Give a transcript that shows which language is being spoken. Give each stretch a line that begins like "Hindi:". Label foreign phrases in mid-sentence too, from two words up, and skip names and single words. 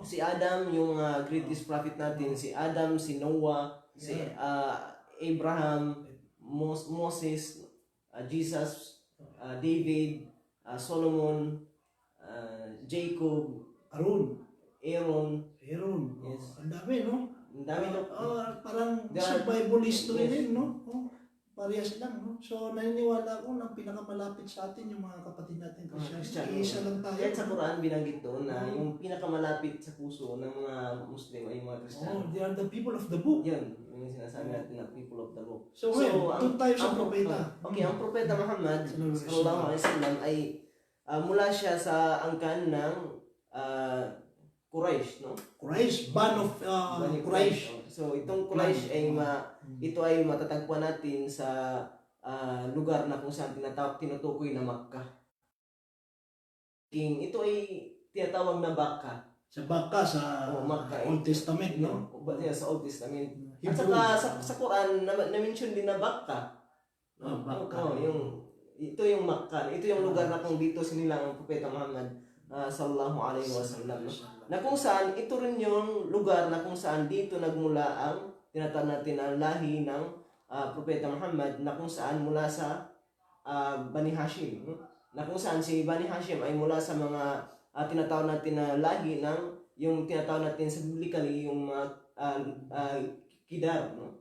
Filipino: Si Adam, yung
English: greatest prophet
Filipino: natin, si Adam, si Noah, si Abraham, Moses, Jesus, David, Solomon, Jacob, Aaron. Aaron. Yes. Yes. Ang dami, no? Ang dami na. Parang
English: There are- survival history
Filipino: Yes. din, no? Parehas lang, no? So, naniniwala ko na pinakamalapit sa atin yung mga kapatid natin Kristiyano. Kristiyano. Iisa lang tayo. Kahit sa Quran binanggit doon na yung pinakamalapit sa puso ng mga Muslim ay yung mga Kristiyano.
English: They are the people of the book.
Filipino: Yan, yung sinasabi natin na
English: people of the book.
Filipino: So, doon tayo sa propeta. Okay, ang propeta Muhammad
Arabic: صلى الله عليه صلى الله عليه وسلم
Filipino: ay mula siya sa angkan ng Quraysh, no?
English: Quraysh, ban of
Filipino: Bani Quraysh. So itong Quraysh ay ito ay matatagpuan natin sa lugar na kung saan tinutukoy na Makkah. Ito ay tinatawag na Bakka. Sa Baka, sa Makkah, Old Testament, no? Sa Old Testament. At Hebrew. saka sa Quran na-mention din na Bakka. Baka. Ito yung Makkah. Ito yung lugar na kung dito sinilang ang Propeta Muhammad
Arabic: صلى الله عليه وسلم.
Filipino: Na kung saan ito rin yung lugar na kung saan dito nagmula ang tinatawag natin na lahi ng Propeta Muhammad, na kung saan mula sa Bani Hashim, no? Na kung saan si Bani Hashim ay mula sa mga tinatawag natin na lahi ng yung tinatawag natin sa biblically yung Kidar, no?